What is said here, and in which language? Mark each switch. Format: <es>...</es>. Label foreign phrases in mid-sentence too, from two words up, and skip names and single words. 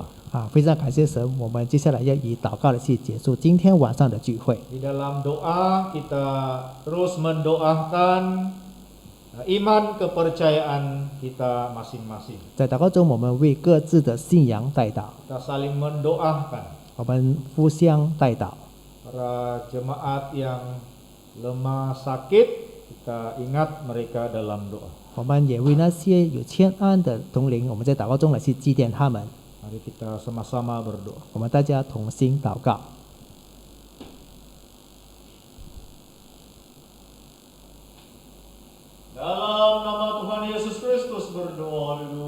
<zh>非常感谢神，我们接下来要以祷告来去结束今天晚上的聚会。</zh> <ms>Di dalam doa kita terus mendoakan iman kepercayaan kita masing-masing.</ms> <zh>在祷告中，我们为各自的信仰代祷，</zh> <ms>Kita saling mendoakan</ms> <zh>我们互相代祷。</zh> <ms>para jemaat yang lemah sakit, kita ingat mereka dalam doa.</ms> <zh>我们也为那些有欠安的同龄，我们在祷告中来去祭奠他们。</zh> <ms>Mari kita sama-sama berdoa.</ms> <zh>我们大家同心祷告。</zh> <ms>Dalam nama Tuhan Yesus Kristus berdoa.</ms>